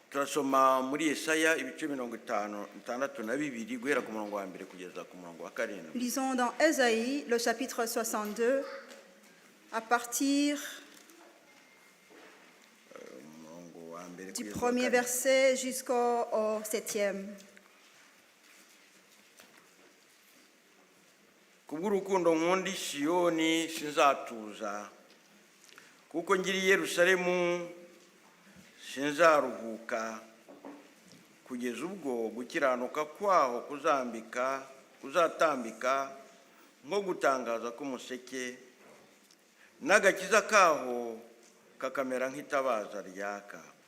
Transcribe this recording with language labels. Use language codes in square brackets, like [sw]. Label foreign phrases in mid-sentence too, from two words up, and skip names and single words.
[rw] turasoma muri Yesaya ibice 52 guhera ku murongo wa mbere kugeza ku murongo wa 7. [fr] Lisons dans Ésaïe, le chapitre 62, à partir du premier verset jusqu'au 7e. [rw] Kubw'urukundo nkunda Siyoni sinzatuza, kuko ngiri Yerusalemu sinzaruhuka, kugeza ubwo gukiranuka kwaho kuzatambika nko gutangaza k'umuseke, n'agakiza kaho kakamera nk'itabaza ryaka.